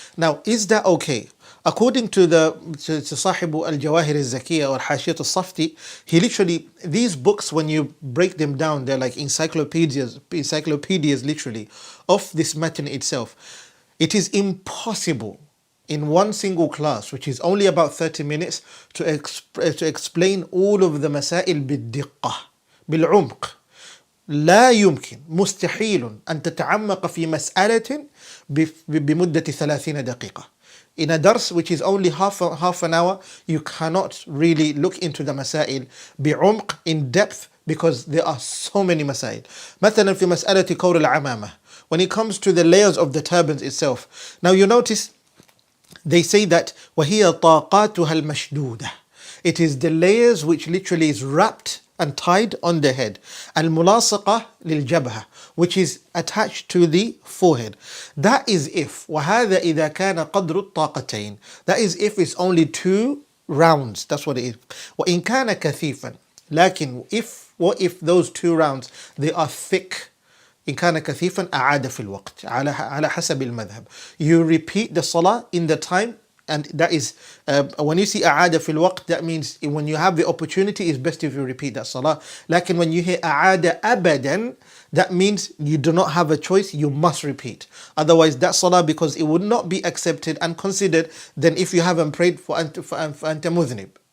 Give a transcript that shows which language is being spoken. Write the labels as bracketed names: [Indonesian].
[English] Now, is that okay? According to Sahibu al-Jawahir al-Zakiyya or Hashiyat al-Safti, he literally, these books, when you break them down, they're like encyclopedias literally, of this matter itself. It is impossible in one single class, which is only about 30 minutes, to explain all of the masail [Arabic] بالدقة, بالعمق. لا يمكن، مستحيل أن تتعمق في مسألة بمدة 30 دقيقة. [English] In a dars which is only half an hour, you cannot really look into the masail [Arabic] بعمق, [English] in depth, because there are so many masail. [Arabic] مثلا في مسألة كور العمامة, [English] when it comes to the layers of the turbans itself. Now you notice they say that [Arabic] وهي طاقاتها المشدودة. [English] It is the layers which literally is wrapped and tied on the head. [Arabic] Al-mulasaqa lil-jabha, [English] which is attached to the forehead. That is if [Arabic] وَهَذَا إِذَا كَانَ قَدْرُ الطَّاقَتَيْن. [English] That is if it's only 2 rounds. That's what it is. [Arabic] وَإِنْ كَانَ كَثِيفًا. [English] لكن what if those 2 rounds, they are thick? [Arabic] إن كان كثيفا أعاد في الوقت على حسب المذهب. [English] You repeat the salah in the time. And that is, when you see [Arabic] أعاد في الوقت, [English] that means when you have the opportunity, it's best if you repeat that salah. Lakin when you hear [Arabic] أعاد أبدا, [English] that means you do not have a choice, you must repeat. Otherwise, that salah, because it would not be accepted and considered, then if you haven't prayed for [Arabic] أنت مذنب.